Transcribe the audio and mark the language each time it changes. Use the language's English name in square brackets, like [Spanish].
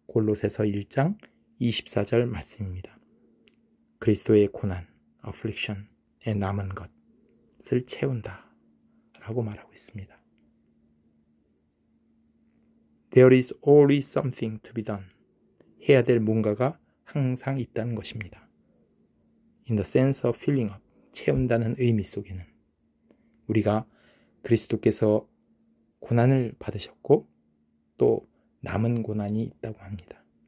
[Korean] 골로새서 1장 24절 말씀입니다. 그리스도의 고난, affliction의 남은 것을 채운다 라고 말하고 있습니다. [English] There is always something to be done. [Korean] 해야 될 뭔가가 항상 있다는 것입니다. [English] In the sense of filling up, [Korean] 채운다는 의미 속에는 우리가 그리스도께서 고난을 받으셨고 또 남은 고난이 있다고 합니다.